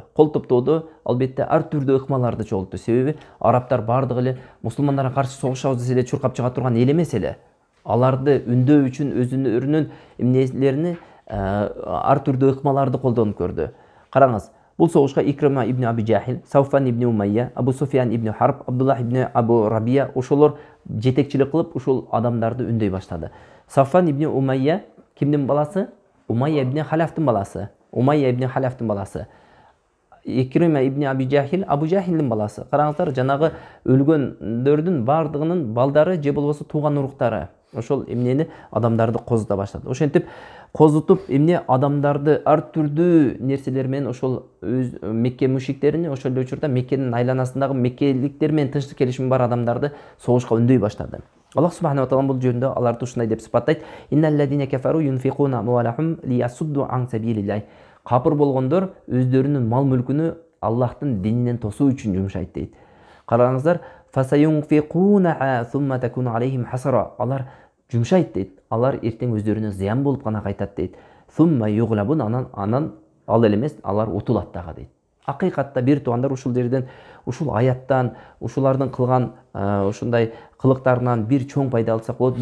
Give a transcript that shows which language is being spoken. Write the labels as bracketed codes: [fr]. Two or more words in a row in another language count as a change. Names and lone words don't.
[ky] Кол топтоодо албетте ар түрдүү ыкмаларды чогултту. Себеби арабтар бардыгы эле мусулмандарга каршы согушабыз десе эле чуркап чыга турган эл эмес эле. Аларды үндөө үчүн өзүнүн эмнелерини ар түрдүү ыкмаларды колдонуп көрдү. Караңыз, бул согушка Икрима ибн Аби Жахил, Сауфан ибн Умайя, Абу Суфиян ибн Харб, Абдуллах ибн Абу Рабия ошолор жетекчилик кылып ушул адамдарды үндөй баштады. Сауфан ибн Умайя кимдин баласы? Умайя ибн Халяфтын баласы. Умайя ибн Халяфтын баласы. Икрима ибн Аби Жахил Абу Жахилдин баласы. Караңыздар, жанагы өлгөндөрдүн бардыгынын балдары же болбосо тууган уруктары ошол эмнени адамдарды козута баштады. Ошентип козутуп эмне адамдарды ар түрдүү нерселер менен ошол Мекке мушриктерини, ошол эле учурда Меккенин айланасындагы меккеликтер менен тынчтык келишими бар адамдарды согушка үндөй баштады. Аллах [ar] سبحانه وتعالى [ky] бул жөнүндө аларды ушундай деп сыпаттайт: [ar] «إن الذين كفروا ينفقون أموالهم ليصدوا عن سبيل الله». [ky] Капыр болгондор өздөрүнүн мал мүлкүнү Аллахтын дининен тосуу үчүн жумшайт дейт. [ar] Караңыздар, فسينفقون ثم تكون عليهم حسرة. [ky] Алар жумшайт дейт. Алар эртең өздөрүнө зыян болуп гана кайтат дейт. [ar] ثم يغلبون, [ky] анан ал эле эмес, алар утулат дагы дейт. Акыйкатта бир туугандар ушул жерден, ушул аяттан, ушулардын кылган ушундай кылыктарынан бир чоң пайда алсак болот.